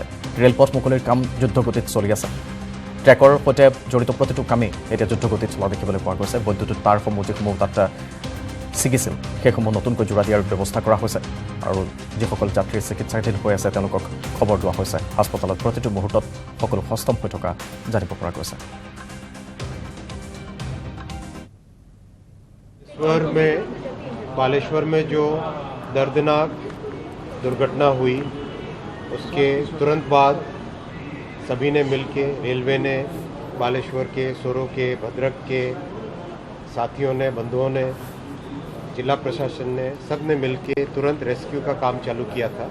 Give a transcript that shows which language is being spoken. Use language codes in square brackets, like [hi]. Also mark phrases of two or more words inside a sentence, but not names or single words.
[as] ৰেলপথ মুকলিৰ কাম যুদ্ধগতিত চলি আছে। ট্ৰেকৰ সৈতে জড়িত প্ৰতিটো কামেই এতিয়া যুদ্ধগতিত চলা দেখিবলৈ পোৱা গৈছে। বৈদ্যুতিক তাঁৰসমূহ যিসমূহ তাত ছিগিছিল সেইসমূহ নতুনকৈ জোৰা দিয়াৰ ব্যৱস্থা কৰা হৈছে, আৰু যিসকল যাত্ৰী চিকিৎসাধীন হৈ আছে তেওঁলোকক খবৰ দিয়া হৈছে। হাস্পতালত প্ৰতিটো মুহূৰ্তত সকলো সষ্টম হৈ থকা জানিব পৰা গৈছে। [hi] बालेश्वर में जो दर्दनाक दुर्घटना हुई, उसके तुरंत बाद सभी ने मिलके, रेलवे ने, बालेश्वर के, सोरो के, भद्रक के साथियों ने, बंधुओं ने, जिला प्रशासन ने, सब ने मिलके तुरंत रेस्क्यू का काम चालू किया था।